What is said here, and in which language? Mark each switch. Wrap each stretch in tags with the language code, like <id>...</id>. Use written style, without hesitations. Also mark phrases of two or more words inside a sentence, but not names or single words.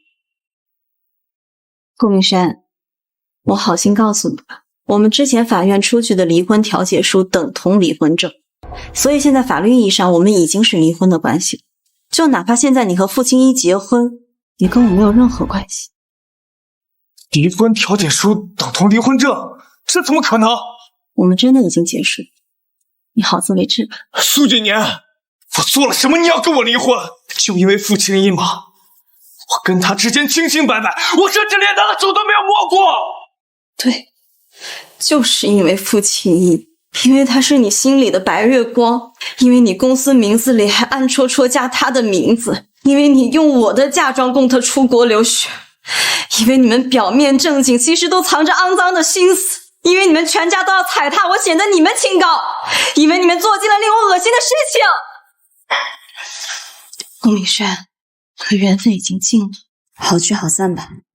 <zh>顧明軒，我好心告訴你吧，我們之前法院出具的離婚調解書等同離婚證，所以現在法律意義上我們已經是離婚的關係了。就哪怕現在你和傅青衣結婚，也跟我沒有任何關係。離婚調解書等同離婚證，這怎麼可能？我們真的已經結束，你好自為之吧。蘇景年，我做了什麼你要跟我離婚？就因為傅青衣吗？我跟他之間清清白白，我甚至連他的手都没有摸過。对，就是因为傅青衣，因为他是你心裡的白月光，因為你公司名字裡還暗戳戳加他的名字，因為你用我的嫁妝供他出國留學，因為你們表面正經，其實都藏着骯髒的心思，因為你們全家都要踩踏我，顯得你們清高，因為你們做盡了令我惡心的事情。顧明軒，可緣分已經盡了，好聚好散吧。</zh>